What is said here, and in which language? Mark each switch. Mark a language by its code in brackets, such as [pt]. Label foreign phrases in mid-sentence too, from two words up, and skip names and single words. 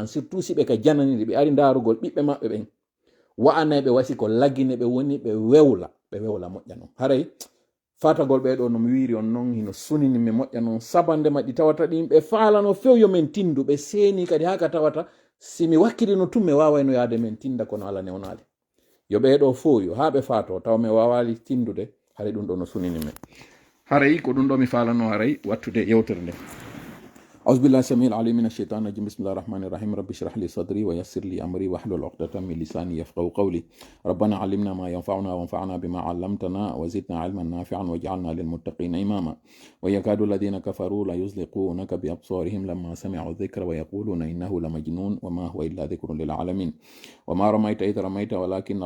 [ff] surtout si ɓe ka jananiri ɓe ari darugol ɓiɓɓe maɓɓe ɓen wa'anaɓe wasi ko laggine ɓe woni ɓe wewla moƴƴa noon haray fatagol ɓeɗo no mi wiri on noon hino sunini mi moƴƴa noon sabande maɗi tawata ɗin ɓe falano few yo men tindu ɓe seeni kadi haka tawata si mi wakkilino tun mi wawayno yaade men tinda kono ala newnali yo ɓeɗo fo yo ha ɓe fato taw mi wawali tindude haray ɗum ɗo no sunini men haray ko ɗum ɗo mi falano haray wattude yewtere nde [ar] أعوذ بالله السميع العليم من الشيطان الرجيم بسم الله الرحمن الرحيم رب اشرح لي صدري ويسر لي أمري واحلل عقدة من لساني يفقهوا قولي ربنا علمنا ما ينفعنا وانفعنا بما علمتنا وزدنا علما نافعا واجعلنا للمتقين إماما ويكاد الذين كفروا ليزلقونك بأبصارهم لما سمعوا الذكر ويقولون إنه لمجنون وما هو إلا ذكر للعالمين وما رميت إذ رميت ولكن